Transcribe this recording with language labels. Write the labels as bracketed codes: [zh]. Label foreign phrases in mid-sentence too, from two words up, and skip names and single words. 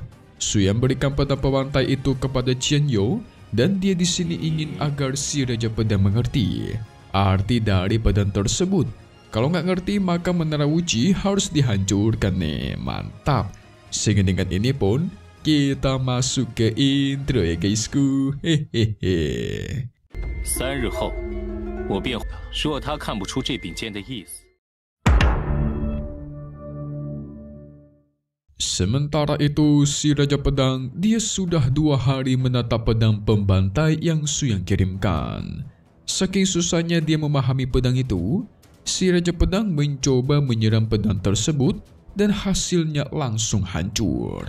[id] Suyang berikan pedang pembantai itu kepada Qianzhou, dan dia di sini ingin agar si Raja Pedang mengerti arti dari pedang tersebut. Kalau nggak ngerti maka Menara Wuji harus dihancurkan nih. Mantap. Sehingga dengan ini pun kita masuk ke intro ya guysku. Hehehe. [zh] 3日后，我便若他看不出这柄剑的意思。 [id] Sementara itu si Raja Pedang dia sudah 2 hari menatap pedang pembantai yang Suyang kirimkan. Saking susahnya dia memahami pedang itu, si Raja Pedang mencoba menyerang pedang tersebut dan hasilnya langsung hancur.